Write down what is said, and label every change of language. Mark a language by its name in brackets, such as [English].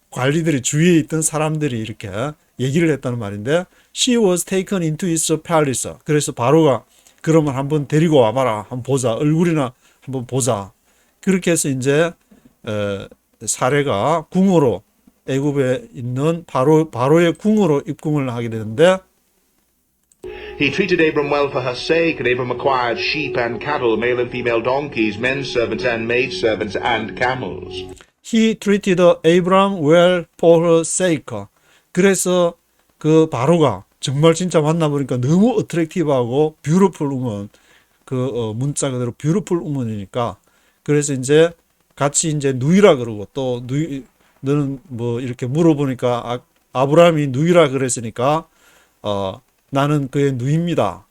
[Korean] 관리들이 주위에 있던 사람들이 이렇게 얘기를 했다는 말인데 [English] she was taken into his palace. [Korean] 그래서 바로가 그러면 한번 데리고 와봐라. 한번 보자. 얼굴이나 한번 보자. 그렇게 해서 이제 사례가 궁으로 애굽에 있는 바로의 궁으로 입궁을 하게 되는데 [English] He treated Abram well for her sake, and Abram acquired sheep and cattle, male and female donkeys, men servants and maid servants, and camels. He treated Abram well for her sake. [Korean] 그래서 그 바로가 정말 진짜 만나보니까 너무 어트랙티브하고 [English] beautiful woman, [Korean] 그 문자 그대로 beautiful woman이니까 그래서 이제 같이 이제 누이라 그러고 또 너는 뭐 이렇게 물어보니까 아브라함이 누이라 그랬으니까 나는 그의 누이입니다.